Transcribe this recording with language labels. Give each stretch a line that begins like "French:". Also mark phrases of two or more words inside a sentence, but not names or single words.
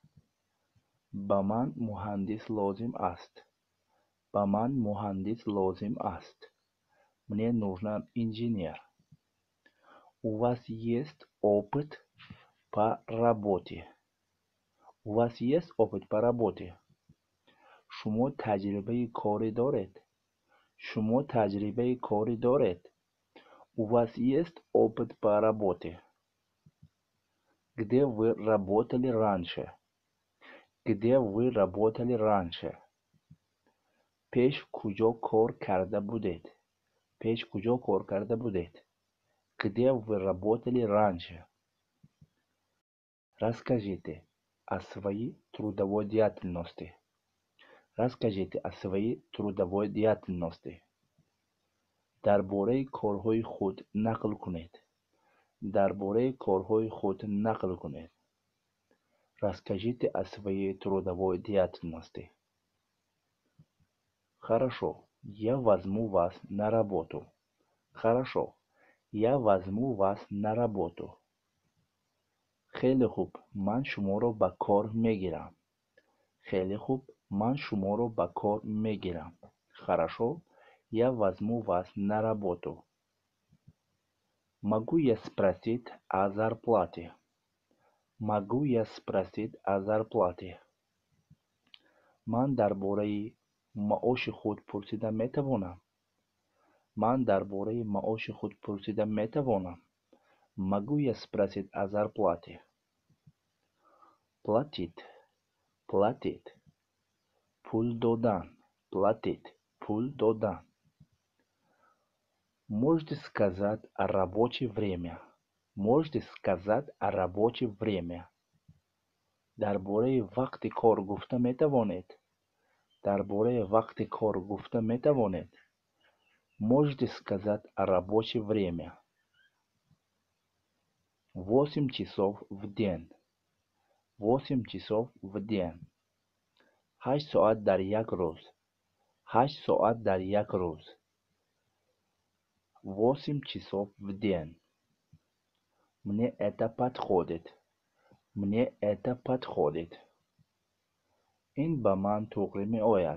Tajik: ба ман муҳандис лозим аст. ба ман муҳандис лозим аст.
Russian: Мне нужно инженер. У вас есть опыт по работе? У вас есть опыт по работе?
Persian: شما تجربه کاری دارید. شما تجربه کاری دارید.
Russian: У вас есть опыт по работе? Где вы работали раньше? Где вы работали раньше?
Persian: پیش کجا کار کرده بودید؟ پیش کجا کار کرده بودید؟
Russian: Где вы работали раньше? Расскажите о своей трудовой деятельности. Расскажите о своей трудовой деятельности.
Persian: درباره کارهای خود نقل کنید. درباره کارهای خود نقل کنید.
Russian: Расскажите о своей трудовой деятельности. Хорошо, я возьму вас на работу. Хорошо, я возьму вас на работу.
Persian: خیلی خوب، من شما را به کار میگیرم. خیلی خوب، من شما را به کار میگیرم.
Russian: Хорошо, я возьму вас на работу. Могу я спросить о зарплате? Могу я спросить о зарплате?
Persian: من درباره معاش خود پرسیدن میتوانم. من درباره معاش خود پرسیدن میتوانم.
Russian: Могу я спросить о зарплате? Платить. Платить.
Persian: پول دادن. Платить. پول دادن.
Russian: Можете сказать о рабочее время? Можете сказать о рабочее время?
Persian: درباره وقت کار گفته میتوانید. درباره وقت کار گفته میتوانید.
Russian: Можете сказать о рабочее время? 8 часов в день. 8 часов в день.
Persian: 8 ساعت در یک روز. 8 ساعت در یک روز.
Russian: 8 часов в день. Мне это подходит. Мне это подходит.
Persian: این به من توقی می آید.